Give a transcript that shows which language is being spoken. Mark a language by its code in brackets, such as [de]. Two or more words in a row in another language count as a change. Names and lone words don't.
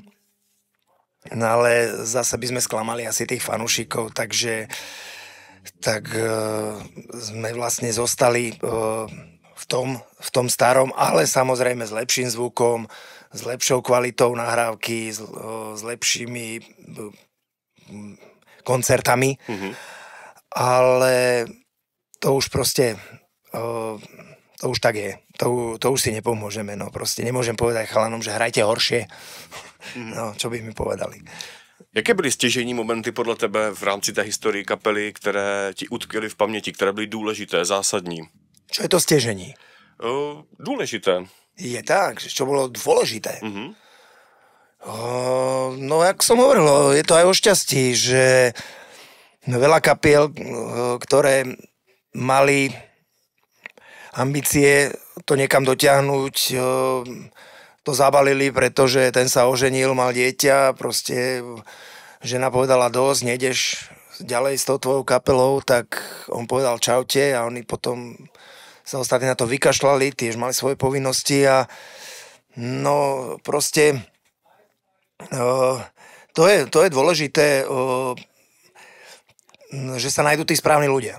[sk] No ale zase by sme sklamali asi tých fanúšikov, takže sme vlastne zostali v tom starom, ale samozrejme s lepším zvukom, s lepšou kvalitou nahrávky, s lepšími koncertami, ale to už proste to už tak je. To už si nepomôžeme. No proste nemôžem povedať chalanom, že hrajte horšie. No, čo by mi povedali. [cs] Jaké byly stěžejní momenty podle tebe v rámci té historii kapely, které ti utkvěly v paměti, které byly důležité, zásadní? [sk] Čo je to stěžení? [cs] Důležité. [sk] Je tak, čo bolo dôležité. No, jak som hovoril, je to aj o šťastí, že veľa kapiel, ktoré mali ambície to niekam dotiahnuť, to zabalili, pretože ten sa oženil, mal dieťa, proste žena povedala dosť, nejdeš ďalej s tou tvojou kapelou, tak on povedal čaute a oni potom sa ostatní na to vykašľali, tiež mali svoje povinnosti a proste to je dôležité že sa nájdú tí správni ľudia.